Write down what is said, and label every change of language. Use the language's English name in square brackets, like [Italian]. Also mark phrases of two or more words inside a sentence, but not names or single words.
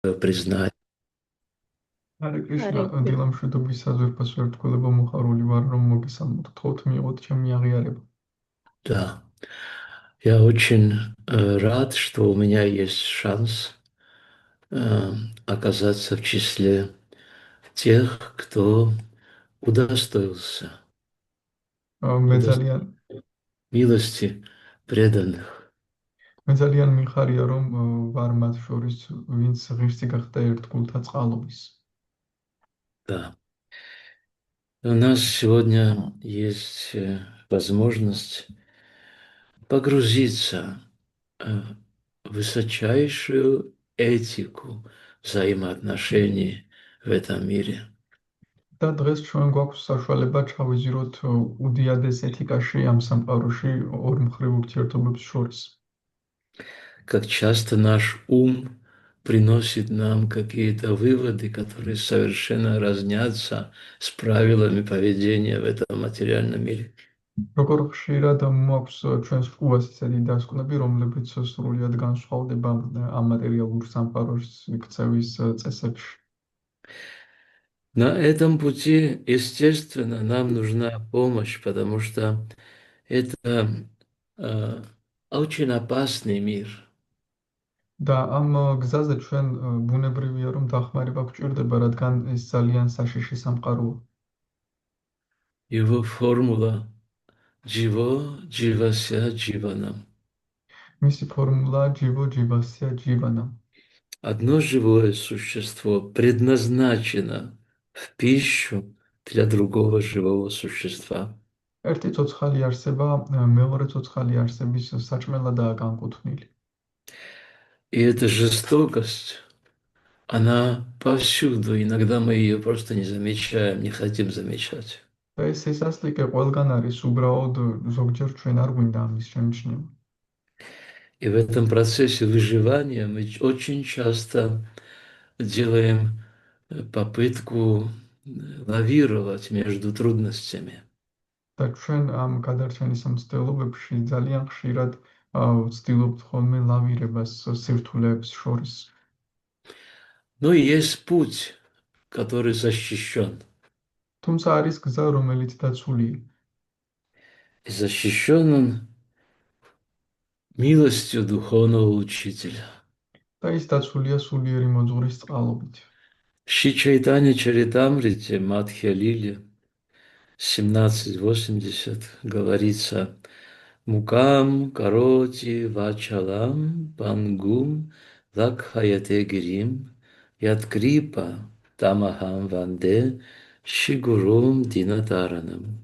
[Russian] признать. [Georgian] ჰარე კრიშნა, Hare Krishna. დილამშვიდობის საზვერფასო ერთგულება მოხარული ვარ, რომ მოგესალმოთ, მიიღოთ ჩემი აღიარება. [Russian] Да, я очень рад, что у меня есть шанс оказаться в числе тех, кто удостоился, [Georgian] მე [Russian] удостоился [Georgian] ძალიან [Russian] милости преданных. [Georgian] მე ძალიან მიხარია, რომ ვარ მათ შორის, ვინც ღირსი გახდა ერთგულთა წყალობის. [Russian] Да. У нас сегодня есть возможность погрузиться в высочайшую этику взаимоотношений в этом мире. [Georgian] და დღეს ჩვენ გვაქვს საშუალება ჩავიზიროთ უდიადეს ეთიკაში ამ სამყაროში ორმხრივ ურთიერთობებს შორის. [Russian] Как часто наш ум приносит нам какие-то выводы, которые совершенно разнятся с правилами поведения в этом материальном мире. [Georgian] როგორ ხშირად მოაქვს ჩვენს ყუას ისეთი დასკვნები, რომლებიც სრულიად განსხვავდება ამ მატერიალურ სამყაროს იქცევის წესებში. [Russian] На этом пути, естественно, нам нужна помощь, потому что это э, очень опасный мир. [Georgian] და ამ გზაზე ჩვენ ბუნებრივია რომ დახმარება გვჭირდება, რადგან ეს ძალიან საშიში სამყაროა. [Russian] Его формула [Sanskrit] जीवो जीवस्य जीवनम्. [Georgian] მისი ფორმულაა [Sanskrit] जीवो जीवस्य जीवनम्. [Russian] Одно живое существо предназначено в пищу для другого живого существа. [Georgian] ერთი ცოცხალი არსება მეორე ცოცხალი არსების საჭმელადაა განკუთვნილი. [Russian] И эта жестокость, она повсюду. Иногда мы ее просто не замечаем, не хотим замечать. [Georgian] და ეს სისასტიკე ყველგან არის, უბრალოდ ზოგჯერ ჩვენ არ გვინდა ამის შემჩნევა. [Russian] И в этом процессе выживания мы очень часто делаем попытку лавировать между трудностями. [Georgian] და ჩვენ ამ გადარჩენის მცდელობებში ძალიან ხშირად ვცდილობთ ხოლმე ლავირებას სირთულეებს შორის. [Russian] Но есть путь, который защищен. [Georgian] თუმცა არის გზა, რომელიც დაცულია. [Russian] И защищен он милостью духовного учителя. [Georgian] და ის дацულია სულიერი მოძღვრის წყალობით. [Russian] Шри Чайтанья Чаритамрите, Мадхья Лиле, 1780 говорится: [Sanskrit] मूकं करोति वाचालं पङ्गुं लङ्घयते गिरिं यत्कृपा तमहं वन्दे श्रीगुरुं दीनतारणम्.